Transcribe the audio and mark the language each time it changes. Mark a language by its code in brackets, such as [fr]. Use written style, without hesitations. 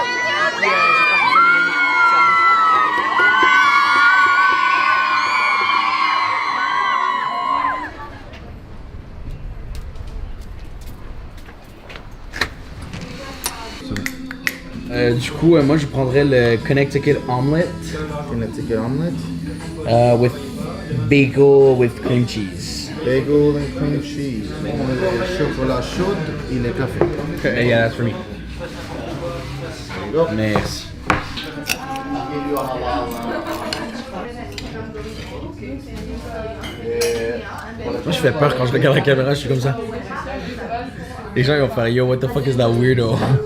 [fr] Et puis, j'espère que vous allez l'aimer. Du coup, moi je prendrais le Connecticut Omelette. [en] Connecticut omelet. With bagel with cream cheese. Bagel and cream cheese. [fr] Le chocolat chaud et le café. [en] Okay, yeah, that's for me. There you go. [fr] Merci. Moi je fais peur quand je regarde la caméra, je suis comme ça. Les gens ils vont faire [en] yo, what the fuck is that weirdo?